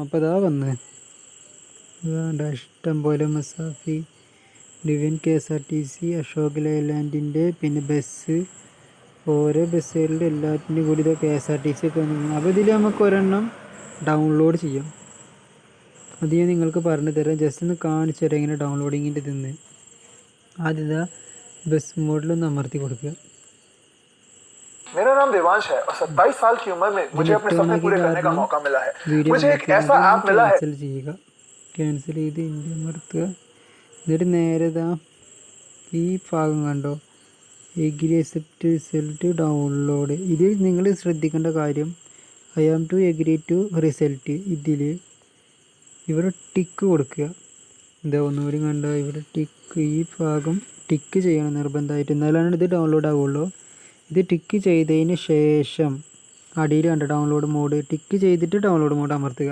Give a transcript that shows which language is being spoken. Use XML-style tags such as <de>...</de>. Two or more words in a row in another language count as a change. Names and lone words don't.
<ml>അപ്പോൾ അതാ വന്ന് ഇഷ്ടം പോലെ മസാഫി, ഡിവിൻ, KSRTC, അശോക് ലൈലാൻഡിൻ്റെ, പിന്നെ ബസ്, ഓരോ ബസ്സുകളുടെ എല്ലാറ്റിൻ്റെയും കൂടി ഇത് KSRTC ഒക്കെ വന്നിരിക്കുന്നു. അപ്പോൾ ഇതിൽ നമുക്ക് ഒരെണ്ണം ഡൗൺലോഡ് ചെയ്യാം. അത് ഞാൻ നിങ്ങൾക്ക് പറഞ്ഞു തരാം. ജസ്റ്റ് ഒന്ന് കാണിച്ചു തരാം ഇങ്ങനെ ഡൗൺലോഡിങ്ങിൻ്റെ ഇതെന്ന്. ആദ്യം ബസ് മോഡിലൊന്ന് അമർത്തി കൊടുക്കുക.</ml> <hi>मेरा नाम देवांश है और 27 साल की उम्र में मुझे अपने सपने पूरे करने का मौका मिला है. मुझे एक ऐसा ऐप मिला है.</hi> <ml>ക്യാൻസൽ ചെയ്ത് ഇന്ത്യ അമർത്തുക. എന്നിട്ട് നേരെ ഈ ഭാഗം കണ്ടോ,</ml> <en>agree accept result download.</en> <ml>ഇതിൽ നിങ്ങൾ ശ്രദ്ധിക്കേണ്ട കാര്യം</ml> <en>I am to agree to</en> <ml>റിസൾട്ട്. ഇവിടെ ടിക്ക് കൊടുക്കുക. ഒന്നുകൂടി കണ്ടോ, ഇവിടെ ടിക്ക്, ഈ ഭാഗം ടിക്ക് ചെയ്യണം നിർബന്ധമായിട്ട്, എന്നാലാണ് ഇത് ഡൗൺലോഡ് ആവുള്ളൂ. ഇത് ടിക്ക് ചെയ്തതിന് ശേഷം അടിയിൽ കണ്ട</ml> <en>download mode</en> <ml>ടിക്ക് ചെയ്തിട്ട്</ml> <en>download mode</en> <ml>അമർത്തുക.</ml>